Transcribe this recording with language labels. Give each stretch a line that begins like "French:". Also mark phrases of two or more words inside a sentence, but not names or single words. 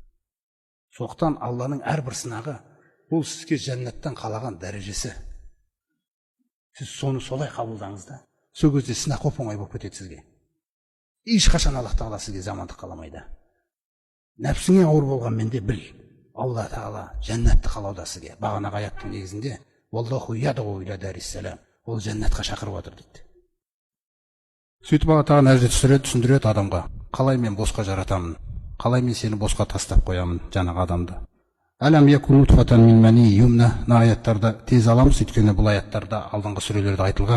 Kazakh: Соқтан Алланың әрбір сынағы бұл сізге жәннаттан қалаған дәрежесі. Сіз соны солай қабылдаңыз да. Сол кезде сынақ оп-оңай болып кетеді сізге. Ешқашан Аллах тағала сізге жамандық қаламайды. Нәпсіңе ауыр болғанмен де біл, Алла тағала жәннатты қалауда сізге. Бағанағы аяттың негізінде
Arabic: والله يدعو إلى دار السلام.
Kazakh: Ол жәннатқа шақырып отыр дейді. Сөйтіп Алла тағала нәрсе түсіндіреді адамға. Қалай мен босқа жаратамын? Қалай мен сені босқа тастап қоямын, жаңағы адамды?
Arabic: ألم يك نطفة من مني يمنى.
Kazakh: Аяттарда тез аламыз, өйткені бұл аяттарда алдыңғы сүрелерде айтылған.